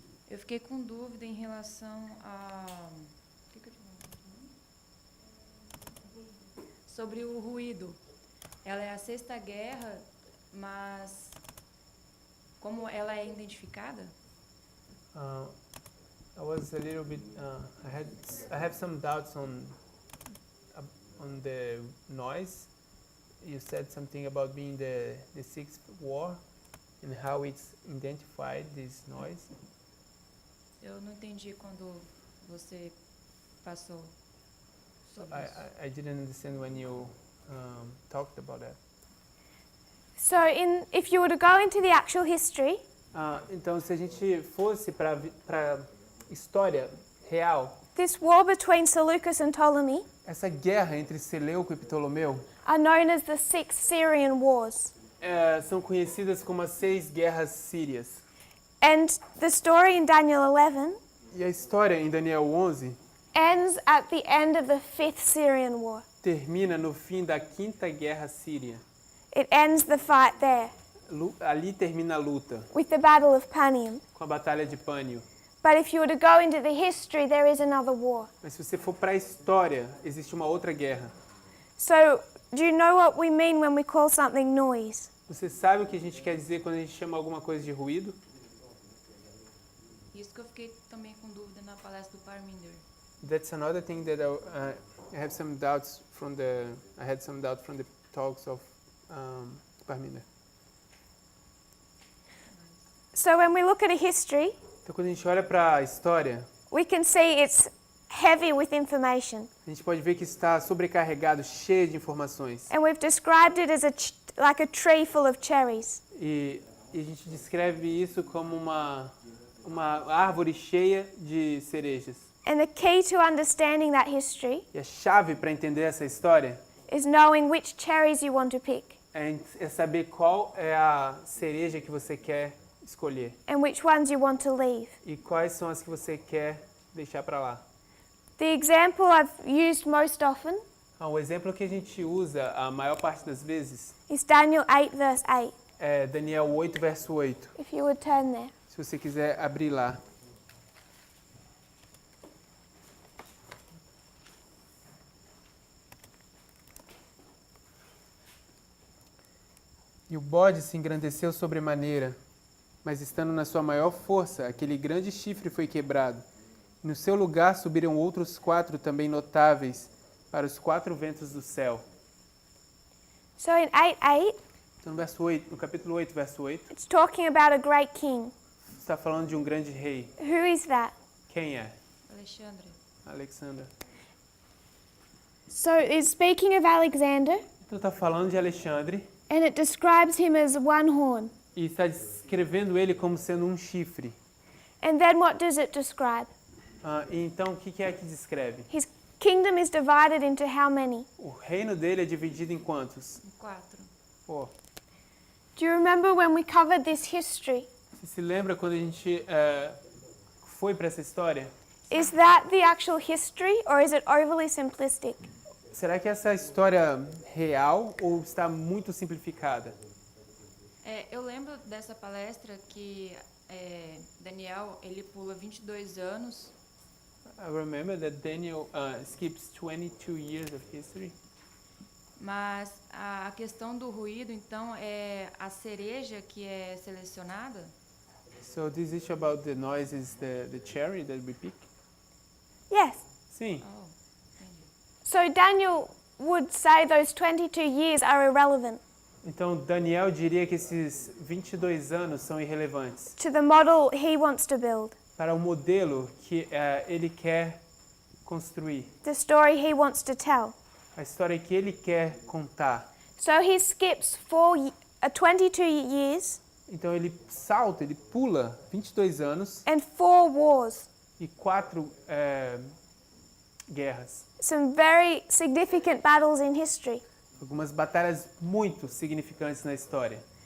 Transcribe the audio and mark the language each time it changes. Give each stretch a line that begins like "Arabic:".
Portuguese: Eu fiquei com dúvida em relação a... O que eu te mandei? Sobre o ruído. Ela é a sexta guerra, mas como ela é identificada?
English: I was a little bit. I have some doubts on the noise. You said something about being the sixth war and how it's identified this noise.
Portuguese: Eu não entendi quando você passou sobre isso.
English: I didn't understand when you talked about that. So if you were to go into the actual history,
Portuguese: Então, se a gente fosse para história real,
English: this war between Seleucus and Ptolemy
Portuguese: essa guerra entre Seleuco e Ptolomeu
English: are known as the Six Syrian Wars.
Portuguese: são conhecidas como as 6 guerras sírias.
English: And the story in Daniel 11
Portuguese: E a história em Daniel 11
English: ends at the end of the Fifth Syrian War.
Portuguese: termina no fim da 5ª guerra síria.
English: It ends the fight there
Portuguese: Ali termina a luta,
English: with the Battle of Panium.
Portuguese: com a Batalha de Pânio.
English: But if you were to go into the history, there is another war.
Portuguese: Mas se você for para a história, existe uma outra guerra.
English: So do you know what we mean when we call something noise?
Portuguese: Você sabe o que a gente quer dizer quando a gente chama alguma coisa de ruído? Isso que eu fiquei também com dúvida na palestra do Parminder.
English: That's another thing that I have some doubts from the talks of Parminder. So when we look at a history,
Portuguese: Então, quando a gente olha para a história,
English: we can see it's heavy with information.
Portuguese: a gente pode ver que está sobrecarregado, cheio de informações.
English: And we've described it as like a tree full of cherries.
Portuguese: E a gente descreve isso como uma árvore cheia de cerejas.
English: And the key to understanding that history
Portuguese: E a chave para entender essa história
English: is knowing which cherries you want to pick
Portuguese: é saber qual é a cereja que você quer escolher
English: and which ones you want to leave.
Portuguese: e quais são as que você quer deixar para lá.
English: The example I've used most often
Portuguese: O exemplo que a gente usa a maior parte das vezes
English: is Daniel 8 verse 8.
Portuguese: Daniel 8, verso 8.
English: if you would turn there.
Portuguese: Se você quiser abrir lá. E o bode se engrandeceu sobremaneira, mas estando na sua maior força, aquele grande chifre foi quebrado. No seu lugar subiram outros 4 também notáveis para os 4 ventos do céu.
English: So in 8:8,
Portuguese: Então no verso 8, no capítulo 8, verso 8,
English: it's talking about a great king.
Portuguese: está falando de um grande rei.
English: Who is that?
Portuguese: Quem é? Alexandre. Alexandre.
English: So it's speaking of Alexander,
Portuguese: Então está falando de Alexandre
English: and it describes him as one horn.
Portuguese: e está descrevendo ele como sendo um chifre.
English: And then what does it describe?
Portuguese: E então o que é que descreve?
English: His kingdom is divided into how many?
Portuguese: O reino dele é dividido em quantos? 4. 4.
English: Do you remember when we covered this history?
Portuguese: Você se lembra quando a gente foi para essa história?
English: Is that the actual history, or is it overly simplistic?
Portuguese: Será que essa é a história real ou está muito simplificada? Eu lembro dessa palestra que Daniel, ele pula 22 anos.
English: I remember that Daniel skips 22 years of history.
Portuguese: Mas a questão do ruído, então, é a cereja que é selecionada?
English: So this issue about the noise is the cherry that we pick? Yes.
Portuguese: Sim. Oh, entendi.
English: So Daniel would say those 22 years are irrelevant
Portuguese: Então Daniel diria que esses 22 anos são irrelevantes
English: to the model he wants to build,
Portuguese: para o modelo que ele quer construir,
English: the story he wants to tell.
Portuguese: a história que ele quer contar.
English: So he skips 22 years
Portuguese: Então ele salta, ele pula 22 anos
English: and 4 wars,
Portuguese: e 4 guerras.
English: some very significant battles in history.
Portuguese: Algumas batalhas muito significantes na história.